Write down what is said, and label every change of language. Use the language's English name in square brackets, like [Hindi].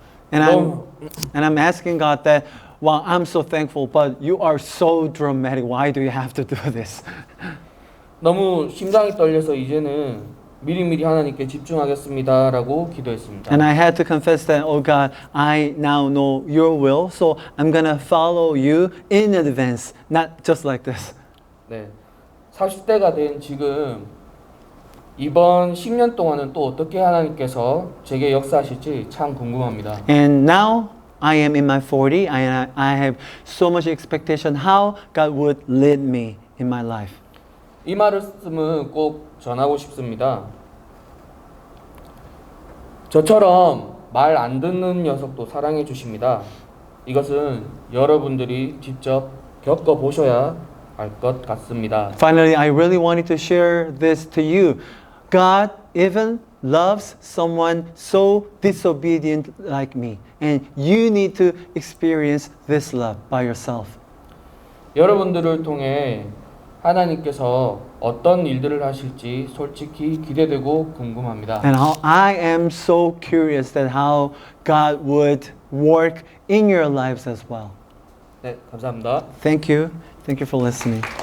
[English] And I'm asking God that, wow, I'm so thankful, but you are so dramatic. Why do you have to do this? [Korean] 너무 심장이 떨려서 이제는 미리미리 하나님께 집중하겠습니다라고 기도했습니다. [English] And I had to confess that, oh God, I now know your will, so I'm gonna follow you in advance, not just like this. [Korean] 네, 40대가 된 지금 이번 10년 동안은 또 어떻게 하나님께서 제게 역사하실지 참 궁금합니다. [English] And now I am in my 40, and I have so much expectation how God would lead me in my life. [Korean] 이 말씀은 꼭 전하고 싶습니다. 저처럼 말 안 듣는 녀석도 사랑해 주십니다. 이것은 여러분들이 직접 겪어보셔야 알 것 같습니다. [English] Finally, I really wanted to share this to you. God even loves someone so disobedient like me, and you need to experience this love by yourself. [Korean] 여러분들을 통해 하나님께서 어떤 일들을 하실지 솔직히 기대되고 궁금합니다. [English] And I am so curious that how God would work in your lives as well. [Korean] 네, 감사합니다. [English] Thank you. Thank you for listening.